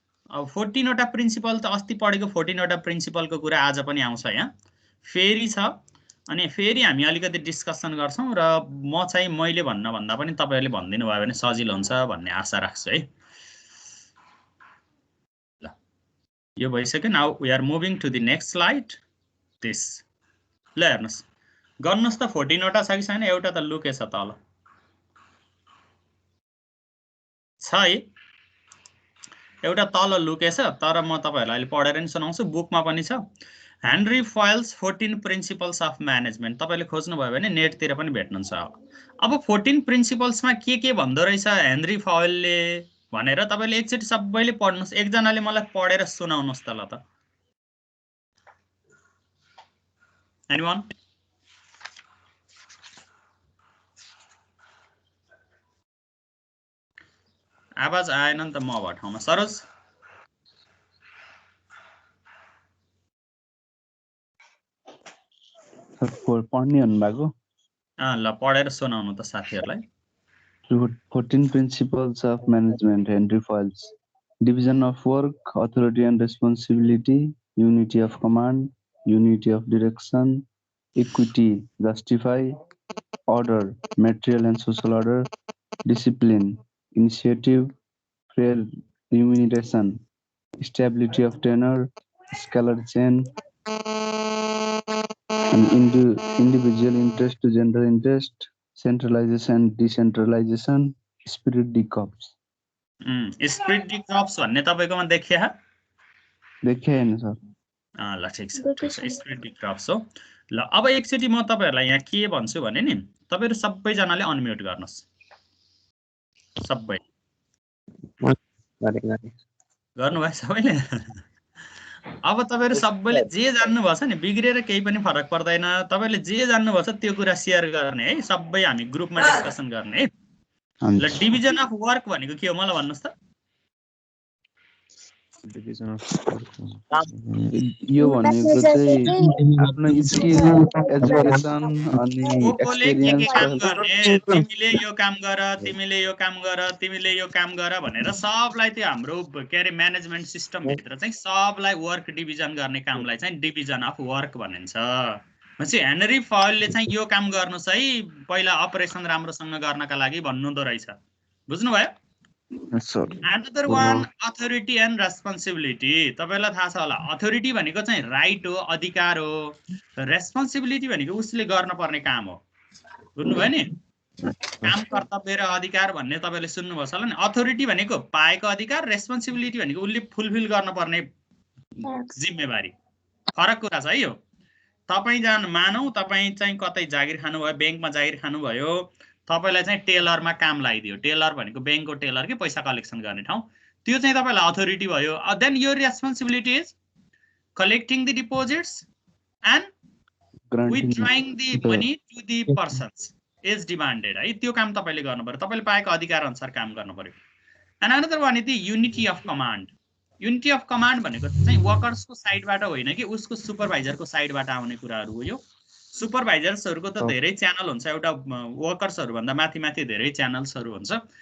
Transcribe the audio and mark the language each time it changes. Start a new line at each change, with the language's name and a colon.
Nepali: अब 14 वटा प्रिन्सिपल त अस्ति पढेको 14 वटा प्रिन्सिपलको कुरा आज पनि आउँछ यहाँ, फेरि छ। अनि फेरि हामी अलिकति डिस्कसन गर्छौँ र मैले भन्न भन्दा पनि तपाईँहरूले भनिदिनु भयो भने सजिलो हुन्छ भन्ने आशा राख्छु है। ल, यो भइसक्यो।
English: Now we are moving to the next slide.
Nepali: This ल हेर्नुहोस्, गर्नुहोस् त। 14 वटा छ कि छैन? एउटा त लुकेछ तल, छ है? एउटा तल लुकेछ, तर म तपाईँहरूलाई अहिले पढेर नि सुनाउँछु, बुकमा पनि छ। Henry फयल्स 14 principles of management. तपाईँले खोज्नुभयो भने नेटतिर पनि भेट्नुहुन्छ। अब 14 प्रिन्सिपल्समा के भन्दो रहेछ हेनरी फयलले भनेर तपाईँले एकचोटि सबैले पढ्नुहोस्। एकजनाले मलाई पढेर सुनाउनुहोस् त। ल त, एनीवन? आवाज आएन नि त म भएको ठाउँमा। सरोज? पढ्ने भन्नुभएको? ल, पढेर सुनाउनु त साथीहरूलाई।
English: 14 principles of management, Henry Fayles. Division of work, authority and responsibility, unity of command, unity of direction, equity, justify, order, material and social order, discipline, initiative, fair remuneration, stability of tenure, scalar chain, and individual interest to general interest, centralization, decentralization, spirit decops.
Nepali: Spirit डिकप्स भन्ने तपाईँकोमा देखिया? देखिएन sir. ल, ठिक छ, ठिक छ। Spirit डिकप्स हो। ल, अब एकचोटि म तपाईँहरूलाई यहाँ के भन्छु भने नि, तपाईँहरू सबैजनाले अनम्युट गर्नुहोस्। सबै गर्नुभयो सबैले? अब तपाईँहरू सबैले जे जान्नुभएको छ नि, बिग्रेर केही पनि फरक पर्दैन। तपाईँले जे जान्नुभएको छ त्यो कुरा सेयर गर्ने है, सबै हामी ग्रुपमा डिस्कसन गर्ने है। ल, डिभिजन अफ वर्क भनेको के हो मलाई भन्नुहोस् त? यो भनेको चाहिँ आफ्नो स्किल, एजुकेसन अनि एक्सपिरियन्स। काम गर्ने, तिमीले यो काम गर, तिमीले यो काम गर, तिमीले यो काम गर भनेर सबलाई त्यो हाम्रो के अरे म्यानेजमेन्ट सिस्टम भित्र चाहिँ सबलाई वर्क डिभिजन गर्ने कामलाई चाहिँ डिभिजन अफ वर्क भनिन्छ। भनेपछि हेनरी फयलले चाहिँ यो काम गर्नुहोस् है पहिला अपरेसन राम्रोसँग गर्नका लागि भन्नुहुँदो रहेछ। बुझ्नुभयो?
English: Another one, authority and responsibility.
Nepali: तपाईलाई थाहा छ होला, अथोरिटी भनेको चाहिँ राइट हो, अधिकार हो। रेस्पोन्सिबिलिटी भनेको उसले गर्न पर्ने काम हो। बुझ्नुभयो नि? काम, कर्तव्य र अधिकार भन्ने तपाईले सुन्नुभयो होला नि। अथोरिटी भनेको पाएको अधिकार, रेस्पोन्सिबिलिटी भनेको उसले फुलफिल गर्न पर्ने जिम्मेवारी। फरक कुरा छ है यो। तपाई मानौ तपाई चाहिँ कतै जागिर खानुभयो, बैंकमा जागिर खानुभयो, तपाईलाई चाहिँ टेलरमा काम लगाइदियो। टेलर भनेको बैंकको टेलर के पैसा कलेक्सन गर्ने ठाउँ। त्यो चाहिँ तपाईलाई अथोरिटी भयो।
English: Then your responsibility is collecting the deposits and withdrawing the money to the persons as demanded है।
Nepali: त्यो काम तपाईले गर्नु पर्यो, तपाईले पाएको अधिकार अनुसार काम गर्नु पर्यो।
English: And another one is the unity of command.
Nepali: Unity of command भनेको चाहिँ वर्कर्सको साइडबाट होइन कि उसको सुपरभाइजरको साइडबाट आउने कुराहरू हो। यो सुपरभाइजर्सहरूको त धेरै च्यानल हुन्छ, एउटा वर्कर्सहरू भन्दा माथि माथि धेरै च्यानल्सहरू हुन्छ।